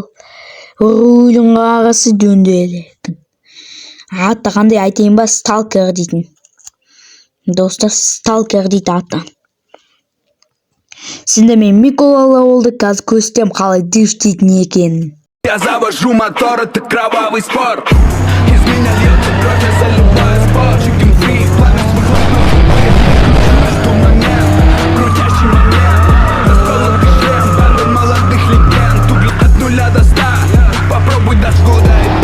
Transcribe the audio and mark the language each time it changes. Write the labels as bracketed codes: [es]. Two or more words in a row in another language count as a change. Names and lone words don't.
[kk] Рулің арасы дөңгелек. Аты қандай айтайын ба? Сталкер дейтін. Достар, сталкер дейді аты. Сенде мен Микола болды, қазір көрсетем қалай дрифтейтін екенін. [ru] Я завожу мотор, это кровавый спорт. Из меня льется кровь, я заливаю спорт. [en] Chicken free, [ru] пламя с выхлопной трубы. Жду момент, крутящий момент. Расколотый шлем, банды молодых легенд. Угли от 0 до 100, попробуй дашь года.